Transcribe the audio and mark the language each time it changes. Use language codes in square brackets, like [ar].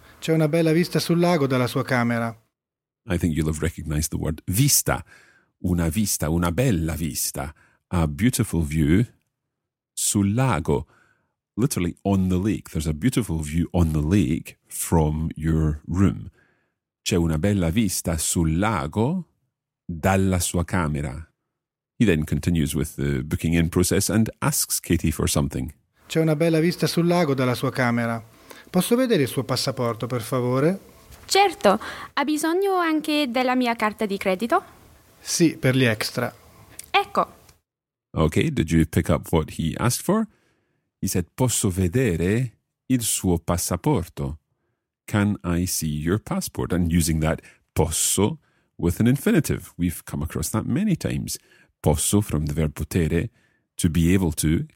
[it] C'è una bella vista sul lago dalla sua camera. [en] I think you'll have recognized the word vista. [it] Una vista, una bella vista. [en] A beautiful view [it] sul lago. [en] Literally, on the lake. There's a beautiful view on the lake from your room. [it] C'è una bella vista sul lago dalla sua camera. [en] He then continues with the booking in process and asks Katie for something. [it] C'è una bella vista sul lago dalla sua camera. Posso vedere il suo passaporto, per favore? Certo. Ha bisogno anche della mia carta di credito? Sì, per gli extra. Ecco. [en] Okay, did you pick up what he asked for? He said, [it] posso vedere il suo passaporto? [en] Can I see your passport? And using that posso with an infinitive. We've come across that many times. Posso, from the verb potere, to be able to.